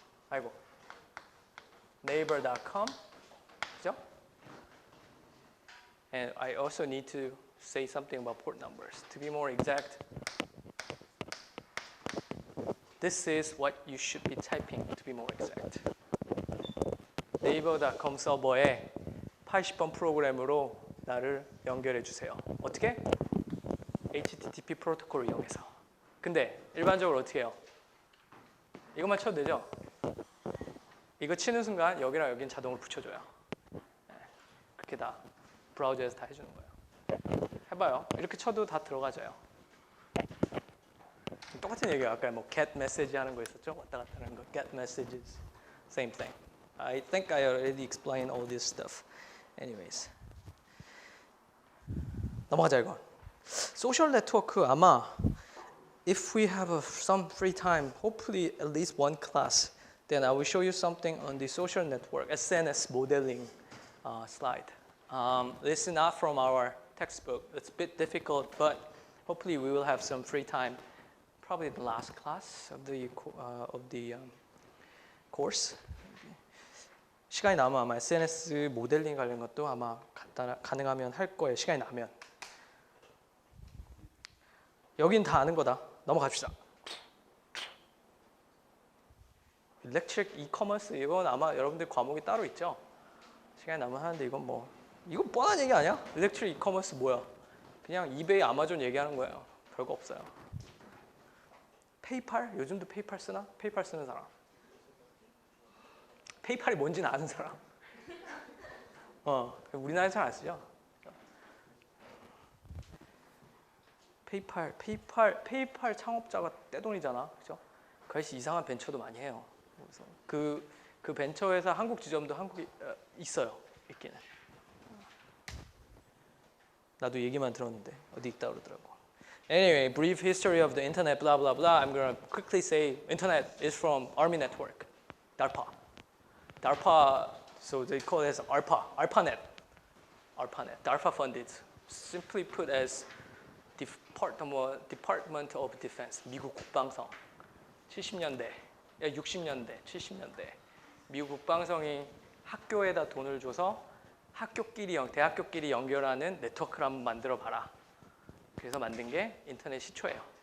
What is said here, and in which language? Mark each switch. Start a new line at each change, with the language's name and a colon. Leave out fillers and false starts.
Korean: 아이고. naver.com. 그죠?
English: And I also need to say something about port numbers. To be more exact, this is what you should be typing to be more exact.
Korean: naver.com 서버에 80번 프로그램으로 나를 연결해 주세요. 어떻게? HTTP 프로토콜을 이용해서. 근데 일반적으로 어떻게 해요? 이것만 쳐도 되죠? 이거 치는 순간 여기랑 여기는 자동으로 붙여줘요. 그렇게 다 브라우저에서 다 해주는 거예요. 해봐요. 이렇게 쳐도 다 들어가져요. 똑같은 얘기예요. 아까 뭐 get message 하는 거 있었죠? 왔다 갔다 하는 거.
English: get messages, same thing. I think I already explained all this stuff. Anyways,
Korean: 넘어가자 이거. 소셜 네트워크 아마
English: if we have some free time, hopefully at least one class, then I will show you something on the social network SNS modeling slide. This is not from our textbook. It's a bit difficult, but hopefully we will have some free time. Probably the last class of the course.
Korean: 시간이 나면 아마 SNS 모델링 관련 것도 아마 가능하면 할 거예요. 시간이 나면. 여긴 다 아는 거다. 넘어갑시다. 일렉트릭 이커머스 이건 아마 여러분들 과목이 따로 있죠. 시간이 나면 하는데 이건 뭐 이건 뻔한 얘기 아니야? 일렉트릭 이커머스 뭐야? 그냥 이베이 아마존 얘기하는 거예요. 별거 없어요. 페이팔? 요즘도 페이팔 쓰나? 페이팔 쓰는 사람. 페이팔이 뭔지는 아는 사람. 우리나라에 잘 안 쓰죠. 페이팔 창업자가 떼돈이잖아, 그죠? 그 아저씨 이상한 벤처도 많이 해요. 그래서 그 벤처 회사 한국 지점도 한국에 있어요, 있기는. 나도 얘기만 들었는데 어디 있다 그러더라고.
English: Anyway, brief history of the internet, blah blah blah. I'm gonna quickly say internet is from Army Network, DARPA. DARPA, so they call it as ARPANET. DARPA funded, simply put as Department of Defense,
Korean: 미국 국방성. 70년대, 60년대, 70년대. 미국 국방성이 학교에다 돈을 줘서 대학교끼리 연결하는 네트워크를 한번 만들어 봐라. 그래서 만든 게 인터넷 시초예요.